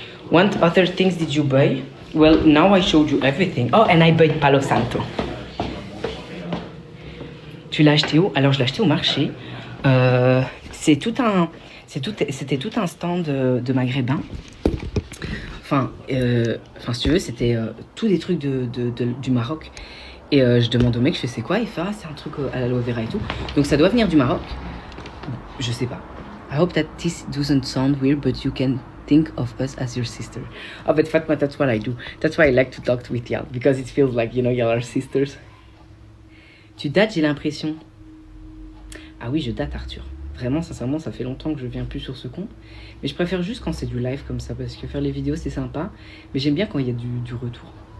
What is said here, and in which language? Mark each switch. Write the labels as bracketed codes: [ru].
[en] What other things did you buy? Well, now I showed you everything. Oh, and I bought Palo Santo. [fr] Tu l'as acheté où? Alors je l'ai acheté au marché. C'était tout un stand de maghrébins. Enfin, si tu veux, c'était tous des trucs du Maroc. Et je demande au mec, je fais c'est quoi? Il fait c'est un truc à l'aloe vera et tout. Donc ça doit venir du Maroc. Je sais pas. [en] I hope that this doesn't sound weird, but you can think of us as your sister. Oh, but Fatma, that's what I do. That's why I like to talk with y'all, because it feels like, you know, y'all are sisters. [fr] Tu dates, j'ai l'impression. Ah oui, je date, Arthur. Vraiment, sincèrement, ça fait longtemps que je viens plus sur ce compte. Mais je préfère juste quand c'est du live comme ça, parce que faire les vidéos, c'est sympa. Mais j'aime bien quand il y a du retour.